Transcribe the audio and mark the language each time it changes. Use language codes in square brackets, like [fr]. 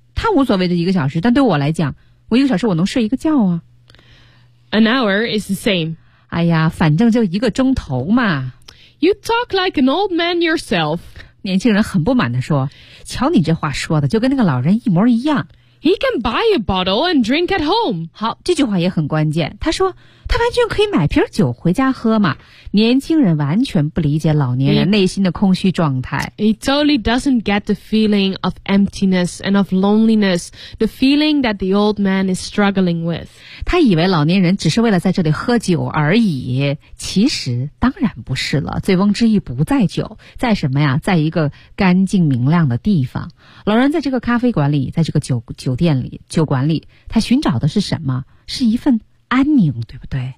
[zh] 他无所谓的一个小时，但对我来讲，我一个小时我能睡一个觉啊。 [en] An hour is the same. [zh] 哎呀，反正就一个钟头嘛。 [en] You talk like an old man yourself. [zh] 年轻人很不满地说，瞧你这话说的就跟那个老人一模一样。 [en] He can buy a bottle and drink at home. [zh] 好，这句话也很关键。他说他完全可以买瓶酒回家喝嘛。年轻人完全不理解老年人内心的空虚状态。 [en] He totally doesn't get the feeling of emptiness and of loneliness, the feeling that the old man is struggling with. [zh] 他以为老年人只是为了在这里喝酒而已。其实当然不是了。醉翁之意不在酒，在什么呀？在一个干净明亮的地方。老人在这个咖啡馆里，在这个酒馆里，他寻找的是什么？是一份安宁，对不对？